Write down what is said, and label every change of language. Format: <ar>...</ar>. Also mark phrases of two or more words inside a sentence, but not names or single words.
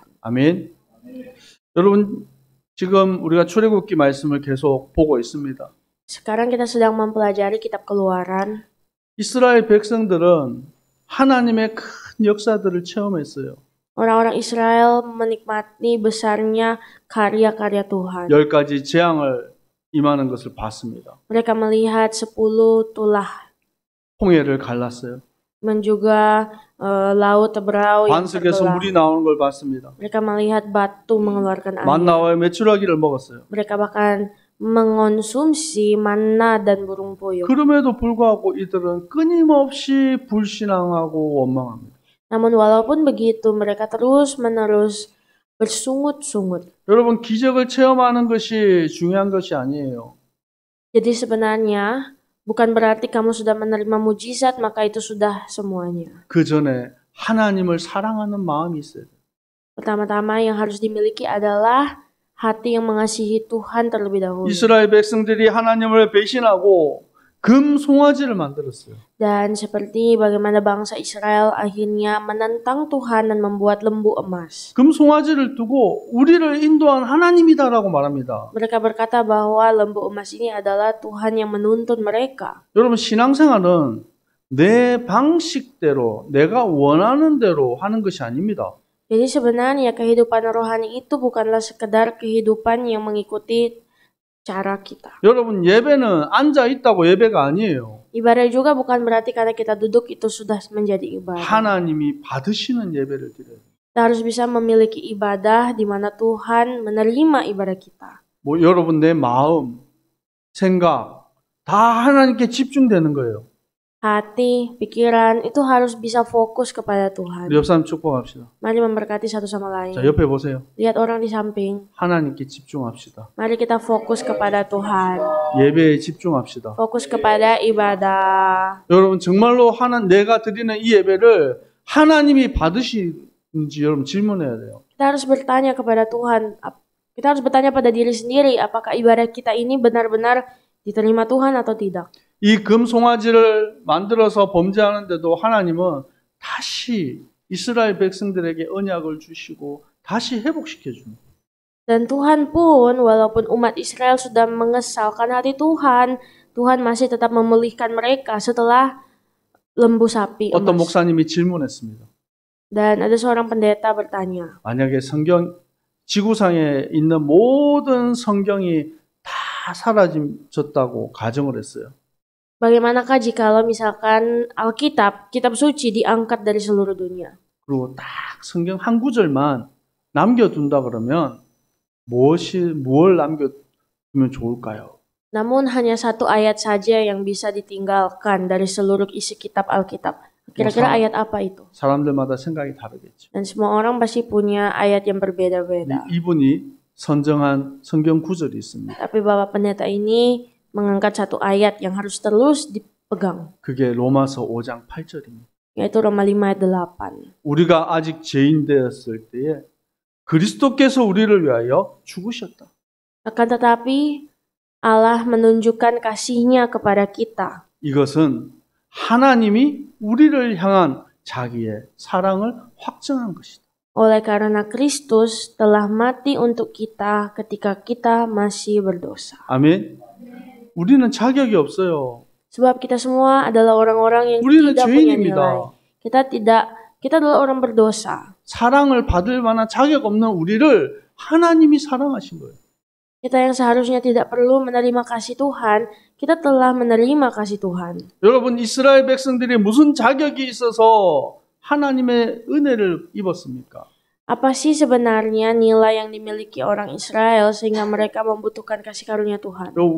<ko>아멘. 여러분, 지금 우리가 출애굽기 말씀을 계속 보고 있습니다.</ko> <id>Sekarang kita sedang mempelajari kitab Keluaran.</id> <ko>이스라엘 백성들은 하나님의 큰 역사들을 체험했어요.</ko> <id>Orang-orang Israel menikmati besarnya karya-karya Tuhan.</id> <ko>10가지 재앙을 임하는 것을 봤습니다.</ko> <id>Mereka melihat 10 tulah</id> <ko>홍해를 갈랐어요.</ko> <id>dan juga laut Teberau yang</id> <ko>반석에서</ko> <id>terbelah.</id> <ko>물이 나오는 걸 봤습니다.</ko> <id>Mereka melihat batu mengeluarkan air.</id> <ko>만나와의 메추라기를 먹었어요.</ko> <id>Mereka bahkan mengonsumsi manna dan burung puyuh.</id> <ko>그럼에도 불구하고 이들은 끊임없이 불신앙하고 원망합니다.</ko> <id>Namun walaupun begitu, mereka terus-menerus bersungut-sungut.</id> <ko>여러분, 기적을 체험하는 것이 중요한 것이 아니에요.</ko> <id>Jadi sebenarnya bukan berarti kamu sudah menerima mujizat maka itu sudah semuanya.</id> <ko>그 전에 하나님을 사랑하는 마음이 있어야 돼요.</ko> <id>Pertama-tama yang harus dimiliki adalah hati yang mengasihi Tuhan terlebih dahulu.</id> <ko>이스라엘 백성들이 하나님을 배신하고 금 송아지를 만들었어요.</ko> <id>Dan seperti bagaimana bangsa Israel akhirnya menentang Tuhan dan membuat lembu emas.</id> <ko>금 송아지를 두고 우리를 인도한 하나님이다라고 말합니다.</ko> <id>Mereka berkata bahwa lembu emas ini adalah Tuhan yang menuntun mereka.</id> <ko>여러분, 신앙생활은 내 방식대로 내가 원하는 대로 하는 것이 아닙니다.</ko> <id>Jadi sebenarnya kehidupan rohani itu bukanlah sekedar kehidupan yang mengikuti cara kita.</id> <ko>여러분, 예배는 앉아 있다고 예배가 아니에요.</ko> <id>Ibadah juga bukan berarti karena kita duduk itu sudah menjadi ibadah.</id> <ko>하나님이 받으시는 예배를 드려요.</ko> <id>Kita harus bisa memiliki ibadah di mana Tuhan menerima ibadah kita.</id> <ko>뭐 여러분, 내 마음, 생각 다 하나님께 집중되는 거예요.</ko> <id>Hati, pikiran itu harus bisa fokus kepada Tuhan.</id> <ko>우리 옆 사람 축복합시다.</ko> <id>Mari memberkati satu sama lain.</id> <ko>자, 옆에 보세요.</ko> <id>Lihat orang di samping.</id> <ko>하나님께 집중합시다.</ko> <id>Mari kita fokus kepada Tuhan.</id> <ko>예배에 집중합시다.</ko> <id>Fokus kepada ibadah.</id> <ko>여러분, 정말로 내가 드리는 이 예배를 하나님이 받으시는지 여러분 질문해야 돼요.</ko> <id>Kita harus bertanya kepada Tuhan. Kita harus bertanya pada diri sendiri, apakah ibadah kita ini benar-benar diterima Tuhan atau tidak.</id> <ko>이 금 송아지를 만들어서 범죄하는데도 하나님은 다시 이스라엘 백성들에게 언약을 주시고 다시 회복시켜 줍니다.</ko> <id>Dan Tuhan pun, walaupun umat Israel sudah mengesalkan hati Tuhan, Tuhan masih tetap memulihkan mereka setelah lembu sapi</id> <ko>어떤</ko> <id>emas.</id> <ko>목사님이 질문했습니다.</ko> <id>Dan ada seorang pendeta bertanya,</id> <ko>만약에 지구상에 있는 모든 성경이 다 사라졌다고 가정을 했어요.</ko> <id>bagaimanakah jikalau misalkan Alkitab, kitab suci diangkat dari seluruh dunia?</id> <ko>그리고 딱 성경 한 구절만 남겨둔다 그러면 무엇을 남겨두면 좋을까요?</ko> <id>Namun hanya satu ayat saja yang bisa ditinggalkan dari seluruh isi kitab Alkitab. Kira-kira ayat apa itu?</id> <ko>사람들마다 생각이 다르겠죠.</ko> <id>Dan semua orang pasti punya ayat yang berbeda-beda.</id> <ko>이분이 선정한 성경 구절이 있습니다.</ko> <id>Tapi Bapak Pendeta ini mengangkat satu ayat yang harus terus dipegang.</id> <ko>그게 로마서 5장 8절입니다.</ko> <id>Yaitu Roma 5 ayat 8.</id> <ko>우리가 아직 죄인 되었을 때에 그리스도께서 우리를 위하여 죽으셨다.</ko> <id>Akan tetapi Allah menunjukkan kasih-Nya kepada kita.</id> <ko>이것은 하나님이 우리를 향한 자기의 사랑을 확증한 것이다.</ko> <id>Oleh karena Kristus telah mati untuk kita ketika kita masih berdosa.</id> <ko>아멘. 우리는 자격이 없어요.</ko> <id>Sebab kita semua adalah orang-orang yang</id> <ko>우리는</ko> <id>tidak punya nilai.</id> <ko>죄인입니다.</ko> <id>Kita adalah orang berdosa.</id> <ko>사랑을 받을 만한 자격 없는 우리를 하나님이 사랑하신 거예요.</ko> <id>Kita yang seharusnya tidak perlu menerima kasih Tuhan, kita telah menerima kasih Tuhan.</id> <ko>여러분, 이스라엘 백성들이 무슨 자격이 있어서 하나님의 은혜를 입었습니까?</ko> <id>Apa sih sebenarnya nilai yang dimiliki orang Israel sehingga mereka membutuhkan kasih karunia Tuhan?</id>